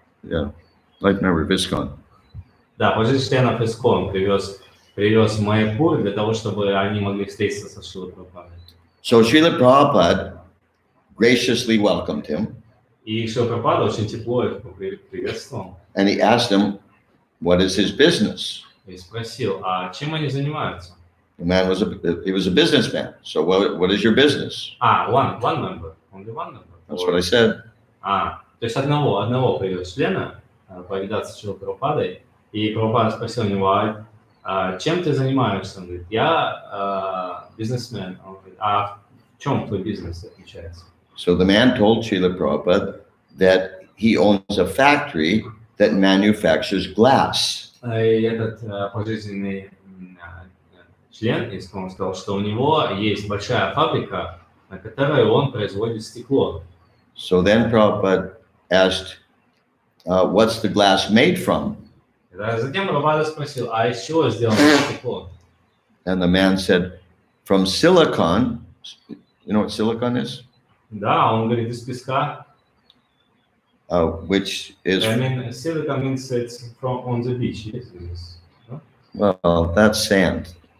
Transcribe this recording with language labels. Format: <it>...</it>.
<en>Yeah, life member of ISKCON.</en> <ru>Да, пожизненных членов ИСКОН привез в Майапур для того, чтобы они могли встретиться со Шрилой Прабхупадой.</ru> <en>So Srila Prabhupada graciously welcomed him.</en> <ru>И Шрила Прабхупада очень тепло их приветствовал.</ru> <en>And he asked him, what is his business?</en> <ru>И спросил, а чем они занимаются?</ru> <en>The man was a businessman. So what is your business? One member. Only one member. That's what I said.</en> <ru>То есть одного привез члена повидаться с Шрилой Прабхупадой, и Прабхупада спросил у него, чем ты занимаешься? Он говорит, я бизнесмен. Он говорит, в чем твой бизнес отличается?</ru> <en>So the man told Srila Prabhupada that he owns a factory that manufactures glass.</en> <ru>И этот пожизненный член сказал, что у него есть большая фабрика, на которой он производит стекло.</ru> <en>So then Prabhupada asked, what's the glass made from?</en> <ru>Затем Прабхупада спросил, из чего сделано стекло?</ru> <en>And the man said, from silicon. You know what silicon is?</en> <ru>Да, он говорит, из песка.</ru> <en>Which is... I mean, silicon means it's from on the beach. Yes, no? Well, that's sand.</en>